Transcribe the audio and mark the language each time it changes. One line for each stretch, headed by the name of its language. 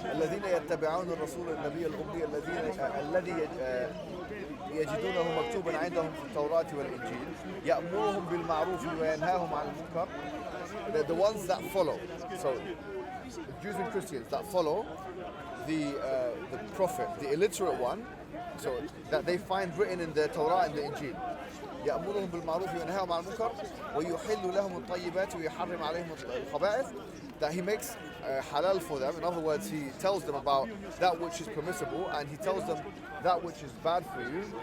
Arabic: الذين يتبعون الرسول النبي الأمي الذي يجدونه مكتوبا عندهم في التوراة والإنجيل يأمرهم بالمعروف وينهاهم عن المنكر.
English: The ones that follow, so the Jews and Christians that follow the prophet, the illiterate one, so that they find written in the Torah and the Injil.
Arabic: يأمرهم بالمعروف وينهاهم عن المنكر ويحل لهم الطيبات ويحرم عليهم الخبائث.
English: That he makes halal for them. In other words, he tells them about that which is permissible, and he tells them that which is bad for you.